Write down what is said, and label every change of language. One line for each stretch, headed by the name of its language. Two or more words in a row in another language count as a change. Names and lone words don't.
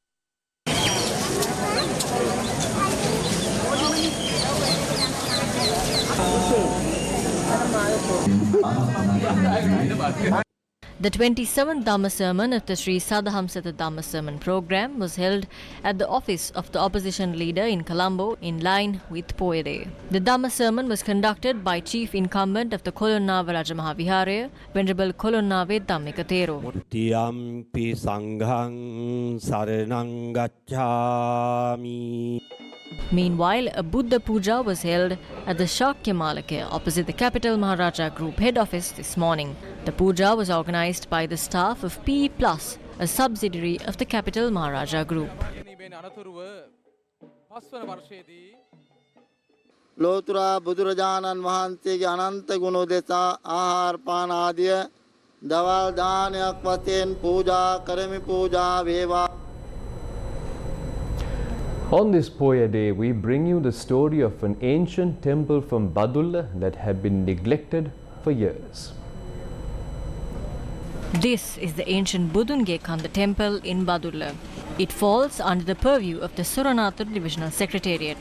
English: The 27th Dhamma Sermon of the Sri Sadhamsata Dhamma Sermon program was held at the office of the opposition leader in Colombo in line with Poya Day. The Dhamma Sermon was conducted by Chief Incumbent of the Kolonnava Rajamaha Viharaya, Venerable Kolonnave Dhammika Thero.
Pali: Tiyampi sanghang saranang gacchami.
English: Meanwhile, a Buddha Puja was held at the Shakya Malake opposite the Capital Maharaja Group head office this morning. The puja was organized by the staff of PE Plus, a subsidiary of the Capital Maharaja Group.
Sinhala: ලෝතුරා බුදුරජාණන් වහන්සේගේ අනන්ත ගුණ උදෙසා ආහාර පාන ආදිය දවල් දානයක් වශයෙන් පූජා කරමි පූජා වේවා.
English: On this Poya Day, we bring you the story of an ancient temple from Badulla that had been neglected for years. This is the ancient Budungekanda temple in Badulla. It falls under the purview of the Suranathur Divisional Secretariat.